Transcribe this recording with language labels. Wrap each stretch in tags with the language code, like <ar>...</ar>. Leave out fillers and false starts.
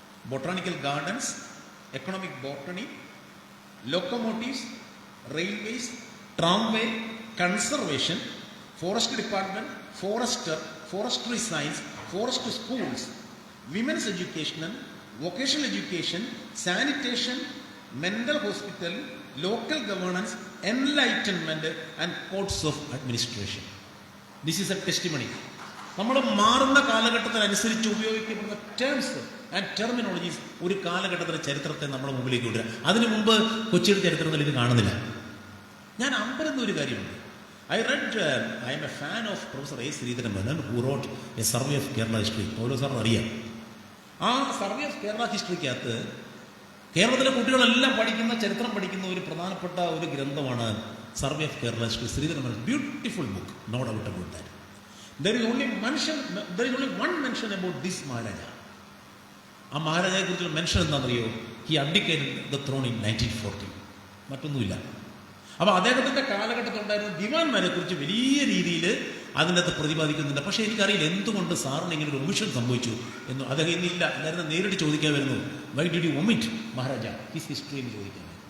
<en>Botanical gardens, economic botany, locomotives, railways, tramway, conservation, forest department, forestry science, forest schools, women's education, vocational education, sanitation, mental hospital, local governance, enlightenment and codes of administration. This is a testimony.</en> <ml>നമ്മൾ മാറുന്ന കാലഘട്ടത്തിനനുസരിച്ച് ഉപയോഗിക്കപ്പെടുന്ന terms and terminologies ഒരു കാലഘട്ടത്തിലെ ചരിത്രത്തെ നമ്മുടെ മുമ്പിലേക്ക് കൊണ്ടുവരിക. അതിനു മുമ്പ് കൊച്ചിയുടെ ചരിത്രത്തിൽ ഇത് കാണുന്നില്ല. ഞാൻ അമ്പരന്ന ഒരു കാര്യമുണ്ട്.</ml> <en>I am a fan of Professor A. Sridharan Menon, who wrote a survey of Kerala history.</en> <ml>ഓരോ സാറിന് അറിയാം. ആ സർവേ ഓഫ് കേരള ഹിസ്റ്ററിക്കകത്ത് കേരളത്തിലെ കുട്ടികളെല്ലാം ചരിത്രം പഠിക്കുന്ന ഒരു പ്രധാനപ്പെട്ട ഒരു ഗ്രന്ഥമാണ് survey of Kerala history.</ml> <en>Sreedharan Menon, beautiful book, no doubt about that. There is only one mention about this Maharaja.</en> <ml>ആ മഹാരാജയെ കുറിച്ചുള്ള മെൻഷൻ എന്താണെന്നറിയോ?</ml> <en>He abdicated the throne in 1940.</en> <ml>മറ്റൊന്നുമില്ല. അപ്പോൾ അദ്ദേഹത്തിൻ്റെ കാലഘട്ടത്തിലുണ്ടായിരുന്ന ദിവാൻമാരെ കുറിച്ച് വലിയ രീതിയിൽ അതിനകത്ത് പ്രതിപാദിക്കുന്നുണ്ട്. പക്ഷേ എനിക്കറിയില്ല എന്തുകൊണ്ട് സാറിന് ഇങ്ങനെ ഒരു ഒമിഷൻ സംഭവിച്ചു എന്ന്. അദ്ദേഹം ഇന്നില്ല, എല്ലാവരും നേരിട്ട് ചോദിക്കാൻ വരുന്നു,</ml> <en>why did you omit Maharaja his history</en> <ml>എന്ന് ചോദിക്കാൻ.</ml>